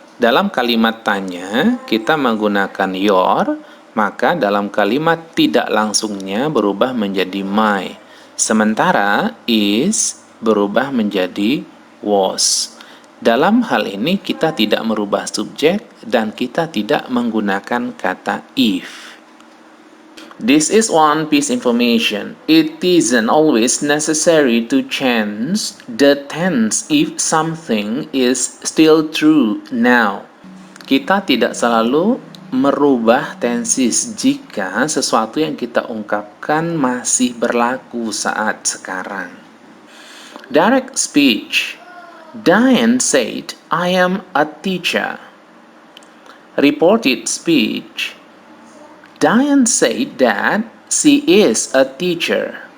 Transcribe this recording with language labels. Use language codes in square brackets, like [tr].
[id] Dalam kalimat tanya, kita menggunakan your, maka dalam kalimat tidak langsungnya berubah menjadi my. Sementara is berubah menjadi was. Dalam hal ini kita tidak merubah subjek dan kita tidak menggunakan kata if. [en] This is one piece information. It isn't always necessary to change the tense if something is still true now. [id] Kita tidak selalu merubah tenses jika sesuatu yang kita ungkapkan masih berlaku saat sekarang. [en] Direct speech. Diane said, I am a teacher. Reported speech. Diane said that she is a teacher.